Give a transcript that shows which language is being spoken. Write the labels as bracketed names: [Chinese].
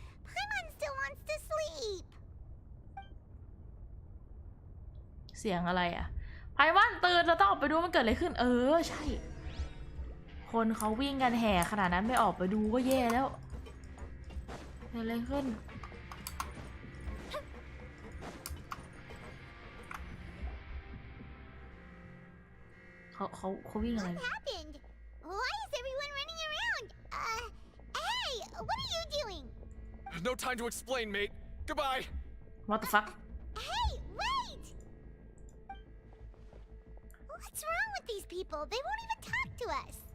[English] Paimon still wants to sleep. [Thai] เสียงอะไรอ่ะไพมอนตื่นเราต้องออกไปดูมันเกิดอะไรขึ้นใช่คนเขาวิ่งกันแห่ขนาดนั้นไม่ออกไปดูก็แย่แล้วเกิดอะไรขึ้นเขาวิ่งอะไร [English] What happened? Why is everyone running around? Hey, what are you doing? No time to explain, mate. Goodbye. What the fuck? Hey, wait! What's wrong with these people? They won't even talk to us.